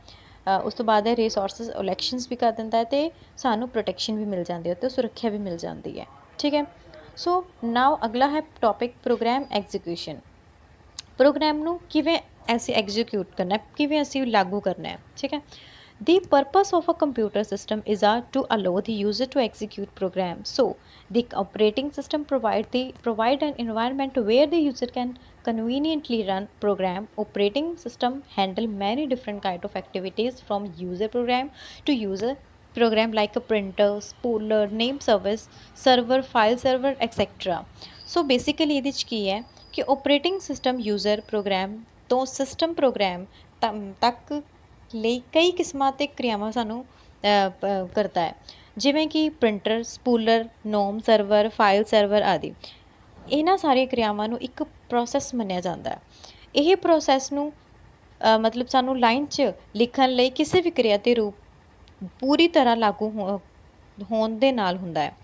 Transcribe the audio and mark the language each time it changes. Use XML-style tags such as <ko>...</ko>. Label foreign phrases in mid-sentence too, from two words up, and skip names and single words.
<pa>ਉਸ ਤੋਂ ਬਾਅਦ ਹੈ</pa> <en>resources elections</en> <pa>ਵੀ ਕਰ ਦਿੰਦਾ ਹੈ ਅਤੇ ਸਾਨੂੰ ਪ੍ਰੋਟੈਕਸ਼ਨ ਵੀ ਮਿਲ ਜਾਂਦੀ ਹੈ ਅਤੇ ਸੁਰੱਖਿਆ ਵੀ ਮਿਲ ਜਾਂਦੀ ਹੈ। ਠੀਕ ਹੈ, ਨਾਓ ਅਗਲਾ ਹੈ</pa> <en>topic program execution.</en> <pa>ਪ੍ਰੋਗਰਾਮ ਨੂੰ ਕਿਵੇਂ ਅਸੀਂ ਐਗਜ਼ੀਕਿਊਟ ਕਰਨਾ, ਕਿਵੇਂ ਅਸੀਂ ਲਾਗੂ ਕਰਨਾ ਹੈ। ਠੀਕ ਹੈ,</pa> <en>the purpose of a computer system is to allow the user to execute program. The operating system provide an environment where the user can conveniently run program. Operating system handle many different kind of activities from user program to user program like a printer, spooler, name service, server, file server, etc.</en> <pa>Basically ਇਹਦੇ 'ਚ ਕੀ ਹੈ ਕਿ</pa> <en>operating system user program</en> <pa>ਤੋਂ</pa> <en>system program</en> <pa>ਤੱਕ ਲਈ ਕਈ ਕਿਸਮਾਂ ਅਤੇ ਕਿਰਿਆਵਾਂ ਸਾਨੂੰ ਕਰਦਾ ਹੈ, ਜਿਵੇਂ ਕਿ</pa> <en>printer, spooler, name server, file server</en> <pa>ਆਦਿ। ਇਹਨਾਂ ਸਾਰੀਆਂ ਕਿਰਿਆਵਾਂ ਨੂੰ ਇੱਕ ਪ੍ਰੋਸੈਸ ਮੰਨਿਆ ਜਾਂਦਾ ਹੈ। ਇਹ ਪ੍ਰੋਸੈਸ ਨੂੰ ਮਤਲਬ ਸਾਨੂੰ ਲਾਈਨ 'ਚ ਲਿਖਣ ਲਈ ਕਿਸੇ ਵੀ ਕਿਰਿਆ ਦੇ ਰੂਪ ਪੂਰੀ ਤਰ੍ਹਾਂ ਲਾਗੂ ਹੋਣ ਦੇ ਨਾਲ ਹੁੰਦਾ ਹੈ।</pa>